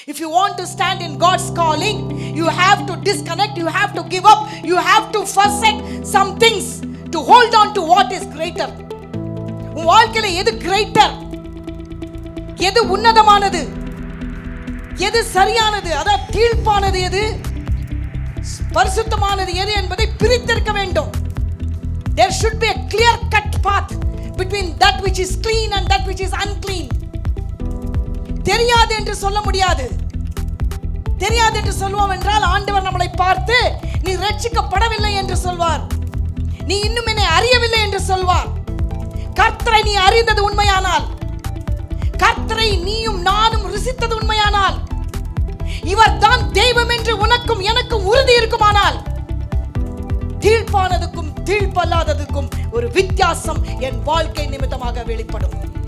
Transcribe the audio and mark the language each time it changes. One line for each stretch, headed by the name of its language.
English: If you want to stand in God's calling, you have to disconnect, you have to give up, you have to forsake some things to hold on to what is greater.
Tamil: உன் வாழ்க்கையில எது greater, எது உன்னதமானது, எது சரியானது, அதாவது தீர்ப்பானது எது, பரிசுத்தமானது எது என்பதை பிரித்திருக்க வேண்டும்.
English: There should be a clear cut path between that which is clean and that which is unclean.
Tamil: தெரியாது என்று சொல்ல முடியாது. தெரியாது என்று சொல்வோம் என்றால் ஆண்டவர் நம்மளை பார்த்து நீ ரட்சிக்கப்படவில்லை என்று சொல்வார், நீ இன்னும் என்னை அறியவில்லை என்று சொல்வார். கர்த்தரை நீ அறிந்தது உண்மையானால், கர்த்தரை நீயும் நானும் ருசித்தது உண்மையானால், இவர் தான் தெய்வம் என்று உனக்கும் எனக்கும் உறுதி இருக்குமானால், தீர்ப்பானதுக்கும் தீர்ப்பல்லாததுக்கும் ஒரு வித்தியாசம் என் வாழ்க்கை நிமித்தமாக வெளிப்படும்.